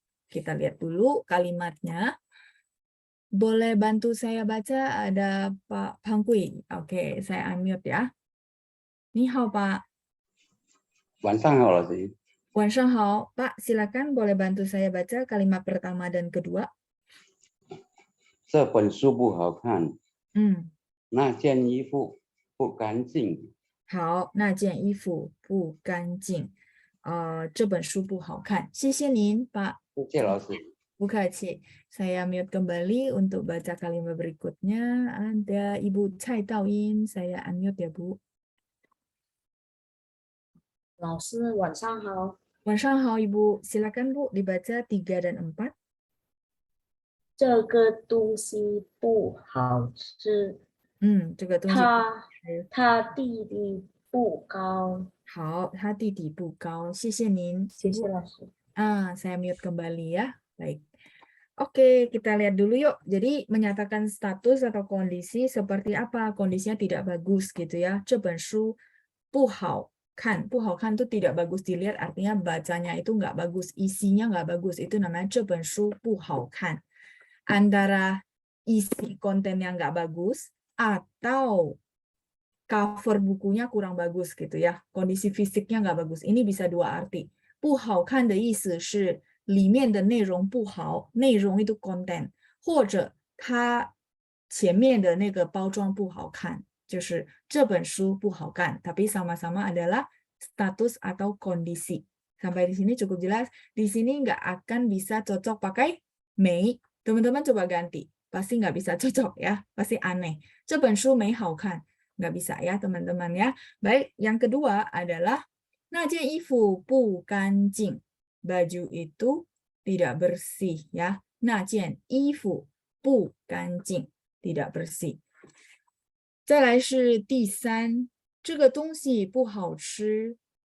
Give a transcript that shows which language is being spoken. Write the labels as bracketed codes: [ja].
[id] Kita lihat dulu kalimatnya. Boleh bantu saya baca? Ada Pak Pangkui. Oke, saya unmute ya. [zh] Ni hao, [id] Pak. [zh] 晚上好，老师。晚上好, Pak. [id] Silakan boleh bantu saya baca kalimat pertama dan kedua. [zh] 这本书不好看， 那件衣服不干净。好，那件衣服不干净。这本书不好看。谢谢您, Pak. 谢谢老师。 Bukaci. [id] Saya mute kembali untuk baca kalimat berikutnya. Ada Ibu Cai Daoyin. Saya unmute ya, Bu. [zh] 老师晚上好，晚上好, [id] Ibu. Silakan, Bu, dibaca 3 dan 4. [zh] 这个东西不好吃，这个东西他弟弟不高。好，他弟弟不高。谢谢您. 谢谢老师。 [id] Saya mute kembali ya. Baik. Oke, kita lihat dulu yuk. Jadi menyatakan status atau kondisi seperti apa? Kondisinya tidak bagus gitu ya. [zh] 这本书不好看. [id] 不好看 itu tidak bagus dilihat, artinya bacanya itu nggak bagus, isinya nggak bagus. Itu namanya 这本书不好看. Antara isi konten yang nggak bagus atau cover bukunya kurang bagus gitu ya. Kondisi fisiknya nggak bagus. Ini bisa 2 arti. [zh] 不好看的意思是里面的内容不好，内容 [id] itu konten， [zh] 或者它前面的那个包装不好看，就是这本书不好看， [id] tapi sama-sama adalah status atau kondisi. Sampai di sini cukup jelas. Di sini nggak akan bisa cocok pakai mei. Teman-teman coba ganti. Pasti nggak bisa cocok ya. Pasti aneh. [zh] 这本书没好看. [id] Nggak bisa ya teman-teman ya. Baik, yang kedua adalah [zh] 那件衣服不干净. [id] Baju itu tidak bersih ya. [zh] 那件衣服不干净 [id] tidak bersih。 [zh] 再来是第三，这个东西不好吃。